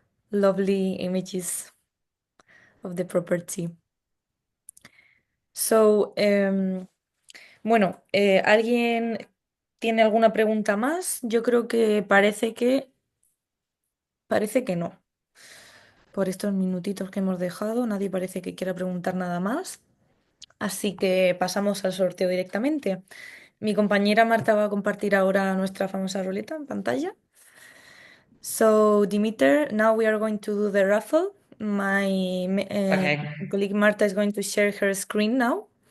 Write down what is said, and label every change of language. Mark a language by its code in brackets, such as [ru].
[en] Lovely images of the property. [es] So, bueno, ¿alguien tiene alguna pregunta más? Yo creo que parece que no. Por estos minutitos que hemos dejado, nadie parece que quiera preguntar nada más. Así que pasamos al sorteo directamente. Mi compañera Marta va a compartir ahora nuestra famosa ruleta en pantalla. [en] So, Demeiter, now we are going to do the raffle. Okay, Colleague Marta is going to share her screen now.